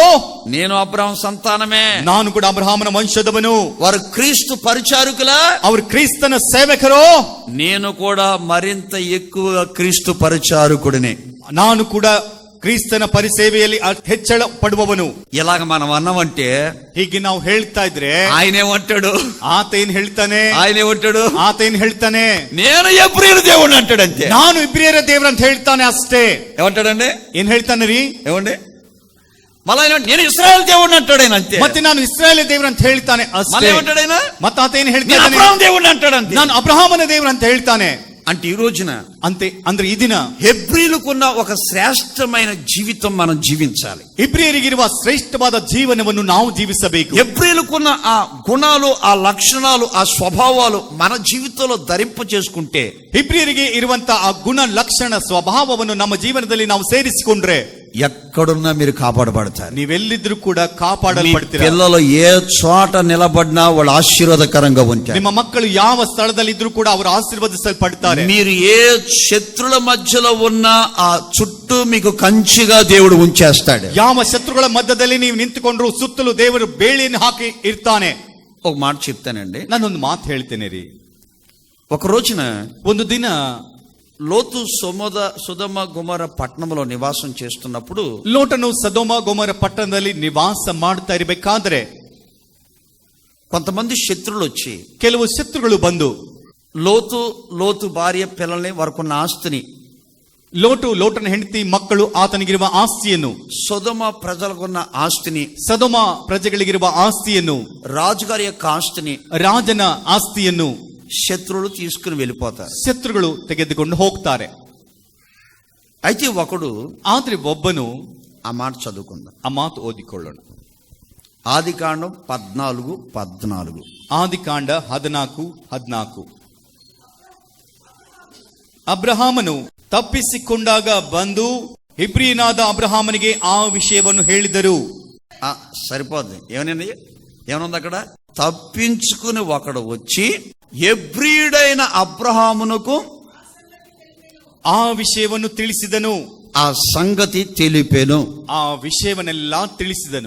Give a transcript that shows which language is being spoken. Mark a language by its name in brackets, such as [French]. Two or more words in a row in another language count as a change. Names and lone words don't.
[Telugu] నేను అబ్రాహాము సంతానమే. [Kannada] ನಾನು ಕೂಡ ಅಬ್ರಹಾಮನ ವಂಶದವನು. [Telugu] వారు క్రీస్తు పరిచారకులా, [Kannada] ಅವರು ಕ್ರಿಸ್ತನ ಸೇವಕರು, [Telugu] నేను కూడా మరింత ఎక్కువగా క్రీస్తు పరిచారకుడిని. [Kannada] ನಾನು ಕೂಡ ಕ್ರಿಸ್ತನ ಪರಿಸೇವೆಯಲ್ಲಿ ಹೆಚ್ಚಳ ಪಡುವವನು. [Telugu] ఇలాగ మనం అన్నామంటే [Kannada] ಹೀಗೆ ನಾವು ಹೇಳ್ತಾ ಇದ್ರೆ [Telugu] ఆయనేమంటాడు? [Kannada] ಆತ ಏನ್ ಹೇಳ್ತಾನೆ? [Telugu] ఆయనేమంటాడు? [Kannada] ಆತ ಏನ್ ಹೇಳ್ತಾನೆ? [Telugu] నేను హెబ్రీయుల దేవుడు అంటాడు అంతే. [Kannada] ನಾನು ఇబ్రియರ ದೇವ್ರ ಅಂತ ಹೇಳ್ತಾನೆ ಅಷ್ಟೇ. [Telugu] ఏమంటాడండి? [Kannada] ಏನ್ ಹೇಳ್ತಾನೆ ರೀ? [Telugu] ఏమండి? మళ్ళీ నేను ఇశ్రాయేల్ దేవుడు అంటాడు ఆయన అంతే. [Kannada] ಮತ್ತೆ ನಾನು ಇಸ್ರಾಯೇಲ್ ದೇವ್ರ ಅಂತ ಹೇಳ್ತಾನೆ [Telugu] మళ్ళీ [Kannada] ಅಷ್ಟೇ. [Telugu] ఏమంటాడు ఆయన? [Kannada] ಮತ್ತೆ ಆತ ಏನ್ [Telugu] నేను [Kannada] ಹೇಳ್ತಾನೆ? [Telugu] అబ్రాహాము దేవుడు అంటాడు అంతే. [Kannada] ನಾನು ಅಬ್ರಹಾಮನ ದೇವ್ರ ಅಂತ ಹೇಳ್ತಾನೆ. [Telugu] అంటే ఈ రోజున [Kannada] ಅಂತೆ ಅಂದ್ರೆ ಈ ದಿನ [Telugu] హెబ్రీయులకున్న ఒక శ్రేష్టమైన జీవితం మనం జీవించాలి. [Kannada] ಇಬ್ರಿಯರಿಗಿರುವ ಶ್ರೇಷ್ಠವಾದ ಜೀವನವನ್ನು ನಾವು ಜೀವಿಸಬೇಕು. [Telugu] హెబ్రీయులకున్న ఆ గుణాలు, ఆ లక్షణాలు, ఆ స్వభావాలు మన జీవితంలో ధరింప చేసుకుంటే [Kannada] ಇಬ್ರಿಯರಿಗೆ ಇರುವಂತಹ ಆ ಗುಣ ಲಕ್ಷಣ ಸ್ವಭಾವವನ್ನು ನಮ್ಮ ಜೀವನದಲ್ಲಿ ನಾವು ಸೇರಿಸಿಕೊಂಡ್ರೆ [Telugu] ఎక్కడున్నా మీరు కాపాడబడతారు. [Kannada] ನೀವೆಲ್ಲಿದ್ರೂ ಕೂಡ [Telugu] మీ [Kannada] ಕಾಪಾಡಲ್ಪಡ್ತೀರ. [Telugu] పిల్లలు ఏ చోట నిలబడినా వాళ్ళు ఆశీర్వాదకరంగా ఉంటారు. [Kannada] ನಿಮ್ಮ ಮಕ್ಕಳು ಯಾವ ಸ್ಥಳದಲ್ಲಿ ಇದ್ರೂ ಕೂಡ ಅವರು ಆಶೀರ್ವದಿಸಲ್ಪಡ್ತಾರೆ. [Telugu] మీరు ఏ శత్రుల మధ్యలో ఉన్నా ఆ చుట్టూ మీకు కంచిగా దేవుడు ఉంచేస్తాడు. [Kannada] ಯಾವ ಶತ್ರುಗಳ ಮಧ್ಯದಲ್ಲಿ ನೀವು ನಿಂತುಕೊಂಡ್ರು ಸುತ್ತಲೂ ದೇವರು ಬೇಲಿಯನ್ನು ಹಾಕಿ ಇರ್ತಾನೆ. [Telugu] ఒక మాట చెప్తానండి. [Kannada] ನಾನೊಂದು ಮಾತು ಹೇಳ್ತೇನೆ ರೀ. [Telugu] ఒక రోజున [Kannada] ಒಂದು ದಿನ [Telugu] లోతు సుధమ గుమర పట్టణంలో నివాసం చేస్తున్నప్పుడు [Kannada] ಲೋಟನು ಸದೋಮ ಗೊಮರ ಪಟ್ಟಣದಲ್ಲಿ ನಿವಾಸ ಮಾಡ್ತಾ ಇರಬೇಕಾದ್ರೆ [Telugu] కొంతమంది శత్రులు వచ్చి [Kannada] ಕೆಲವು ಶತ್ರುಗಳು ಬಂದು [Telugu] లోతు భార్య పిల్లల్ని వారికున్న ఆస్తిని, [Kannada] ಲೋಟನ ಹೆಂಡತಿ ಮಕ್ಕಳು ಆತನಿಗಿರುವ ಆಸ್ತಿಯನ್ನು, [Telugu] సొదొమ ప్రజలకున్న ఆస్తిని, [Kannada] ಸದೋಮ ಪ್ರಜೆಗಳಿಗಿರುವ ಆಸ್ತಿಯನ್ನು, [Telugu] రాజుగారి యొక్క ఆస్తిని, [Kannada] ರಾಜನ ಆಸ್ತಿಯನ್ನು [Telugu] శత్రువులు తీసుకుని వెళ్ళిపోతారు. [Kannada] ಶತ್ರುಗಳು ತೆಗೆದುಕೊಂಡು ಹೋಗ್ತಾರೆ. [Telugu] అయితే ఒకడు, [Kannada] ಆದ್ರೆ ಒಬ್ಬನು, [Telugu] ఆ మాట చదువుకుందాం, [Kannada] ಆ ಮಾತು ಓದಿಕೊಳ್ಳೋಣ. [Telugu] ఆదికాండం 14:14. [Kannada] ಆದಿಕಾಂಡ 14:14. ಅಬ್ರಹಾಮನು ತಪ್ಪಿಸಿಕೊಂಡಾಗ ಬಂದು ಇಬ್ರಿಯನಾದ ಅಬ್ರಹಾಮನಿಗೆ ಆ ವಿಷಯವನ್ನು ಹೇಳಿದರು. [Telugu] సరిపోద్ది. ఏమనుంది అక్కడ? తప్పించుకుని ఒకడు వచ్చి హెబ్రీయుడైన అబ్రహామునకు [Kannada] ಆ ವಿಷಯವನ್ನು ತಿಳಿಸಿದನು. [Telugu] ఆ సంగతి తెలిపెను. [Kannada] ಆ ವಿಷಯವನ್ನೆಲ್ಲ ತಿಳಿಸಿದನು.